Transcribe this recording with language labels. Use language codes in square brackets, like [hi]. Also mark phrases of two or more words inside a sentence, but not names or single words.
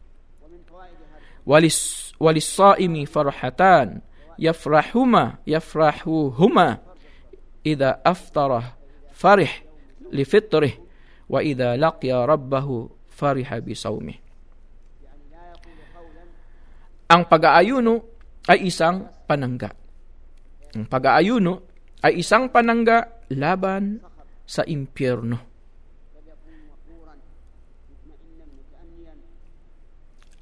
[ar] وللصائم فرحتان يفرحهما إذا أفطر فرح لفطره وإذا لقي ربه فرح بصومه. [tl] Ang pag-aayuno ay isang panangga. Ang pag-aayuno ay isang panangga laban sa impyerno.